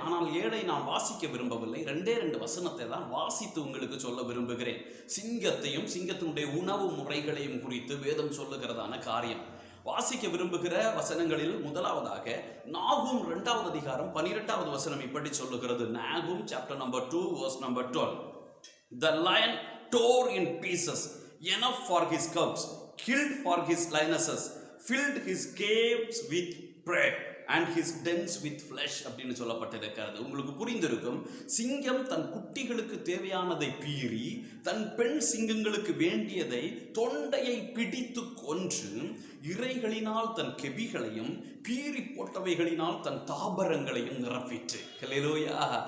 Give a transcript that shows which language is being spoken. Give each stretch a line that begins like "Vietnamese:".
Tamil: ஆனால் 7ஐ நான் வாசிக்க விரும்பவில்லை. 2 வசனத்தை தான் வாசித்து உங்களுக்கு சொல்ல விரும்புகிறேன். சிங்கத்தையும் சிங்கத்தினுடைய உணவு முறைகளையும் குறித்து வேதம் சொல்லுகிறதான காரியம் வாசிக்க விரும்புகிற வசனங்களில் முதலாவதாக நாகூம் 2வது அதிகாரம் 12வது வசனம் இப்படி சொல்லுகிறது.
English: நாகூம் chapter number 2 verse number 12. The lion tore in pieces enough for his cubs, killed for his lionesses, filled his caves with prey and his dens with flesh
Tamil: அப்படின்னு சொல்லப்பட்டிருக்கிறது. உங்களுக்கு புரிந்திருக்கும், சிங்கம் தன் குட்டிகளுக்கு தேவையானதை பீறி தன் பெண் சிங்கங்களுக்கு வேண்டியதை தொண்டையை பிடித்து கொன்று இரைகளினால் தன் கெபிகளையும் பீறி போட்டவைகளினால் தன் தாபரங்களையும் நிரப்பிற்று. ஹல்லேலூயா.